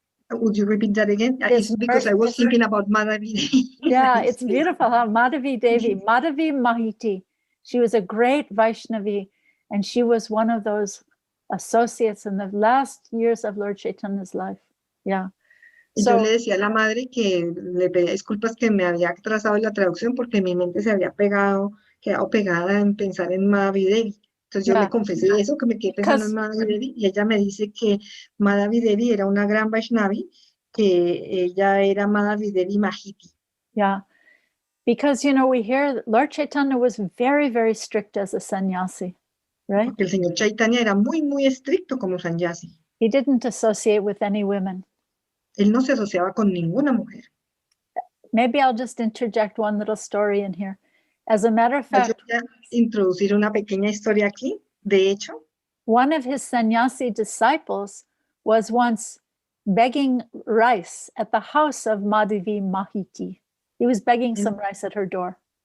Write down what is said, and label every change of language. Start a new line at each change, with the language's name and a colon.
English: Would you repeat that again? It's because I was thinking about Madhavi Devi. Yeah, it's beautiful, huh? Madhavi Devi, Madhavi Mahiti. She was a great Vaishnavi, and she was one of those associates in the last years of Lord Chaitanya's life. Yeah.
Spanish: Y yo le decía a la madre que le pedía disculpas que me había atrasado en la traducción porque mi mente se había quedado pegada en pensar en Madhavi Devi. Entonces yo le confesé eso, que me quedé pensando en Madhavi Devi, y ella me dice que Madhavi Devi era una gran Vaishnavi, que ella era Madhavi Devi Mahiti.
English: Yeah, because, you know, we hear that Lord Chaitanya was very, very strict as a sannyasi, right?
Spanish: Porque el señor Chaitanya era muy, muy estricto como sannyasi.
English: He didn't associate with any women.
Spanish: Él no se asociaba con ninguna mujer.
English: Maybe I'll just interject one little story in here. As a matter of fact,
Spanish: Yo voy a introducir una pequeña historia aquí. De hecho,
English: one of his sannyasi disciples was once begging rice at the house of Madhavi Mahiti. He was begging some rice at her door.